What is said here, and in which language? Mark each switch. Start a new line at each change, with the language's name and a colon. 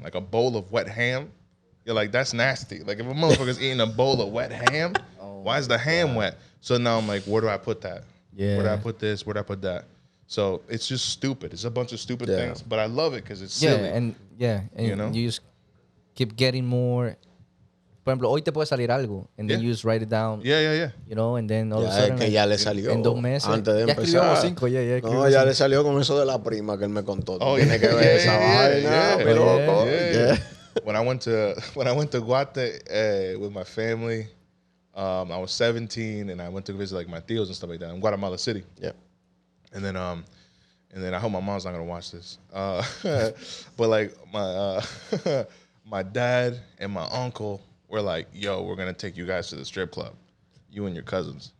English: Like a bowl of wet ham. You're like, that's nasty. Like if a motherfucker's eating a bowl of wet ham, why is the ham wet? So now I'm like, where do I put that? Yeah. Where do I put this? Where do I put that? So it's just stupid. It's a bunch of stupid things, but I love it because it's silly. And you know? you just keep getting more.
Spanish: Por ejemplo, hoy te puede salir algo,
English: and then you just write it down. Yeah. You know, and then all of a sudden,
Spanish: que ya le salió en 2 meses. antes de ya escribió como empezar. No, ya le salió con eso de la prima que él me contó.
English: Oh,
Spanish: Tiene que ver esa vaina, mi loco.
English: Yeah. When I went to Guate with my family, I was 17 and I went to visit like my tios and stuff like that in Guatemala City. Yeah. And then I hope my mom's not gonna watch this. But like my dad and my uncle were like, yo, we're gonna take you guys to the strip club. You and your cousins.